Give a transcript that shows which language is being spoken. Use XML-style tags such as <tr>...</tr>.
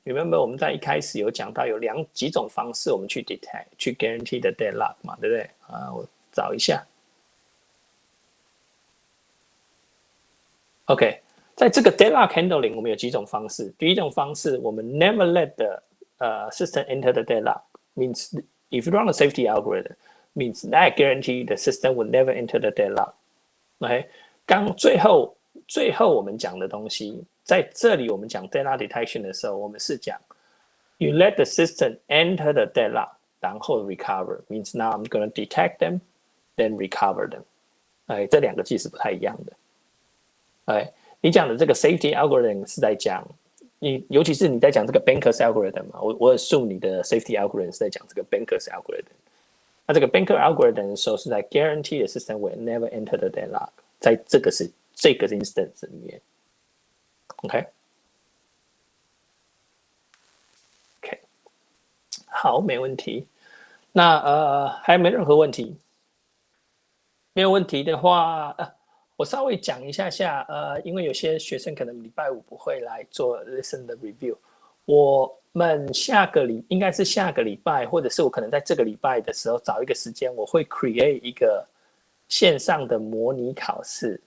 <zh>Remember 我们在一开始有讲到有几种方式我们去 detect 去</zh> <en>guarantee the deadlock</en> <zh>嘛，对不对？我找一下。 OK， 在这个 deadlock handling 我们有几种方式。第一种方式，我们</zh> <en>never let the system enter the deadlock. Means if you run a safety algorithm, means that guarantee the system will never enter the deadlock.</en> <zh>OK， 刚最后我们讲的东西，在这里我们讲 deadlock detection 的时候，我们是讲</zh> <en>you let the system enter the deadlock,</en> <zh>然后 recover.</zh> <en>Means now I'm going to detect them, then recover them.</en> <zh>这两个句是不太一样的。你讲的这个 safety algorithm 是在讲尤其是你在讲这个 bankers algorithm 嘛，我 assume 你的 safety algorithm 是在讲这个 bankers algorithm。那这个 banker algorithm 的时候是在</zh> <en>guarantee the system will never enter the deadlock，</en> <zh>在这个 instance 里面 ，OK， 好，没问题。那还没任何问题？没有问题的话，我稍微讲一下因为有些学生可能礼拜五不会来做 listen 的 review， 我们应该是下个礼拜，或者是我可能在这个礼拜的时候找一个时间，我会 create 一个线上的模拟考试。</zh>